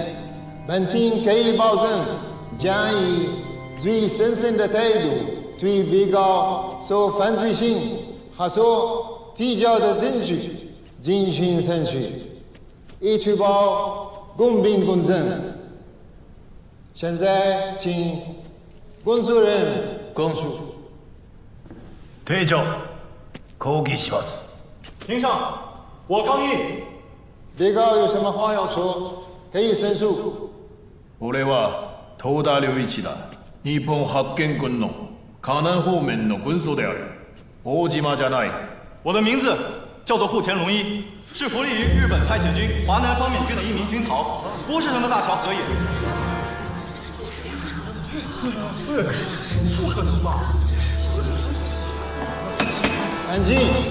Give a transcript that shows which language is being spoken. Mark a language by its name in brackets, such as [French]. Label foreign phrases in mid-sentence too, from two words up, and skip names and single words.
[Chinese] 本庭可以保证将以最审慎的态度对被告所犯罪行和所提交的证据进行审讯，以确保公平公正。现在，请公诉人供述。 [Japanese] 廷長、抗議します。 [Chinese] 庭上，我抗议。被告有什么话要说？可以申诉。 [Japanese] 俺は東田良一だ。日本発見軍の河南方面の軍曹である。大島じゃない。 [Chinese] 我的名字叫做户田龙一，是服役于日本派遣军华南方面军的一名军曹，不是什么大乔和也。不可能吧？安静。